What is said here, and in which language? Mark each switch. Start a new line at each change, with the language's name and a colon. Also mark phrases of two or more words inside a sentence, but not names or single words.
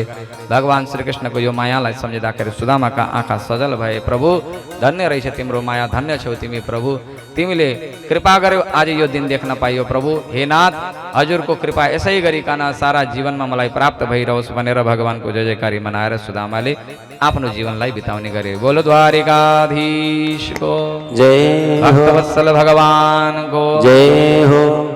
Nepali: भगवान श्रीकृष्णको यो मायालाई सम्झिँदाखेरि सुदामाका आँखा सजल भए। प्रभु धन्य रहेछ तिम्रो माया, धन्य छौ तिमी प्रभु, तिमीले कृपा गर्यौ आज यो दिन देख्न पाइयो। प्रभु हे नाथ, हजुरको कृपा यसै गरिकन सारा जीवनमा मलाई प्राप्त भइरहोस् भनेर भगवानको जय जयकारी मनाएर सुदामाले आफ्नो जीवनलाई बिताउने गरे।
Hindi: बोलो द्वारिकाधीश को जय हो, भक्तवत्सल भगवान को जय हो।